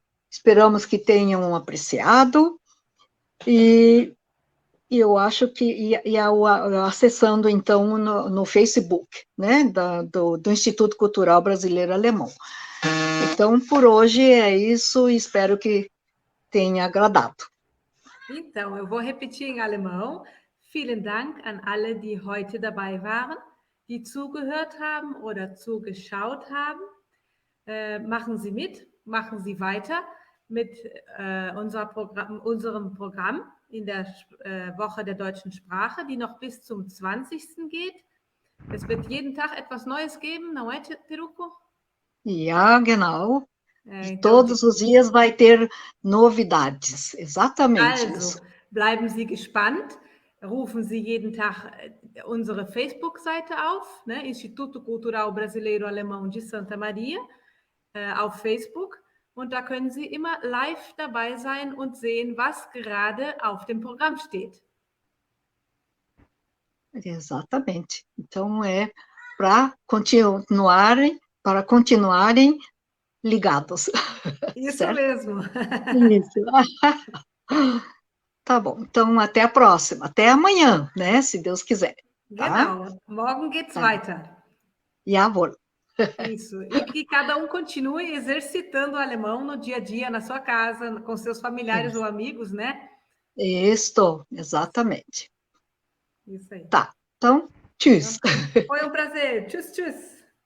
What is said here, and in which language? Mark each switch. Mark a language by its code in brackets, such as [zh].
[pt] Esperamos que tenham apreciado, e eu acho que, acessando, então, no Facebook, né, do Instituto Cultural Brasileiro Alemão. Então, por hoje é isso, e espero que tenha agradado. Então, eu vou repetir em alemão. [de] Vielen Dank an alle, die heute dabei waren, die zugehört haben oder zugeschaut haben. Machen Sie mit, machen Sie weiter mit unserem Programm in der Woche der deutschen Sprache, die noch bis zum 20. geht. Es wird jeden Tag etwas Neues geben, [pt] não é, Teruco? [de] Ja, genau. [pt] Então, todos os dias vai ter novidades, exatamente isso. [de] Bleiben Sie gespannt, rufen Sie jeden Tag unsere Facebook-Seite auf, né? Instituto Cultural Brasileiro Alemão de Santa Maria, auf Facebook, und da können Sie immer live dabei sein und sehen, was gerade auf dem Programm steht. [pt] Exatamente. Então, é para continuarem ligados. Isso certo? mesmo. Isso. Tá bom, então até a próxima, até amanhã, né, se Deus quiser. Tá? [de] Genau, morgen geht's weiter. Jawohl. [pt] Isso, e que cada um continue exercitando o alemão no dia a dia, na sua casa, com seus familiares ou amigos, né? Isso, exatamente. Isso aí. Tá, então, tschüss. Foi um prazer. Tchus, tchus.